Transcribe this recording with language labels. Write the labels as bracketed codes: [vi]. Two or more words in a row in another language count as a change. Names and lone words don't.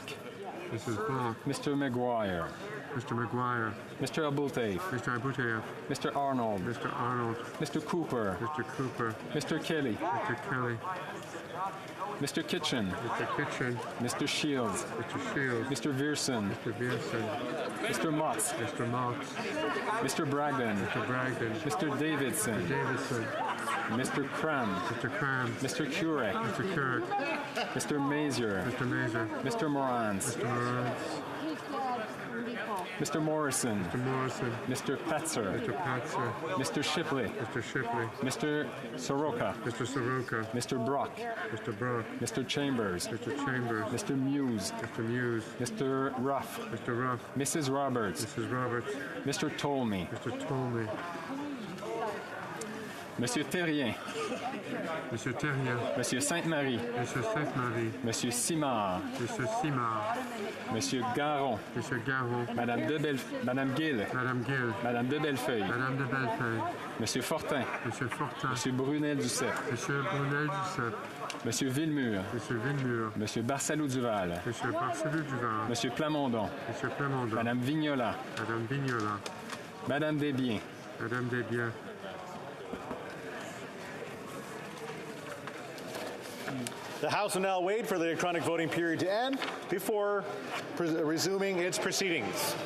[en] Mrs. Block. Mr. McGuire. Mr. McGuire. Mr. Abulteif. Mr. Abuteyev. Mr. Arnold. Mr. Arnold. Mr. Cooper. Mr. Cooper. Mr. Kelly. Mr. Kelly. Mr. Kitchen. Mr. Kitchen. Mr. Shields. Mr. Shields. Mr. Vierson. Mr. Vierson. Mr. Motz. Mr. Motz. Mr. Bragdon. Mr. Bragdon. Mr. Davidson. Mr. Davidson. Mr. Cram. Mr. Cram. Mr. Kurek. Mr. Kurek. Mr. Mazier. Mr. Mazer. Mr. Morans. Mr. Morans. Mr. Morrison. Mr. Morrison. Mr. Petzer. Mr. Patzer. Mr. Shipley. Mr. Shipley. Mr. Soroka. Mr. Soroka. Mr. Brock. Mr. Brock. Mr. Chambers. Mr. Chambers. Mr. Muse. Mr. Muse. Mr. Ruff. Mr. Ruff. Mrs. Roberts. Mrs. Roberts. Mr. Tolmie. Mr. Tolmie. Monsieur Terrien. Monsieur Terrien. Monsieur Sainte-Marie. Monsieur Sainte-Marie. Monsieur Simard. Monsieur Simard. Monsieur Garon. Monsieur Garon. Madame Gill. Madame Gill. Madame de Bellefeuille. Madame de Bellefeuille. Monsieur Fortin. Monsieur Fortin. Monsieur Brunel-Duceppe. Monsieur Brunel-Duceppe. Monsieur Villemur. Monsieur Villemur. Monsieur Barsalou-Duval. Monsieur Barcelou-Duval. Monsieur Plamondon. Monsieur Plamondon. Madame Vignola. Madame Vignola. Madame Desbiens. Madame Desbiens. The House will now wait for the electronic voting period to end before resuming its proceedings.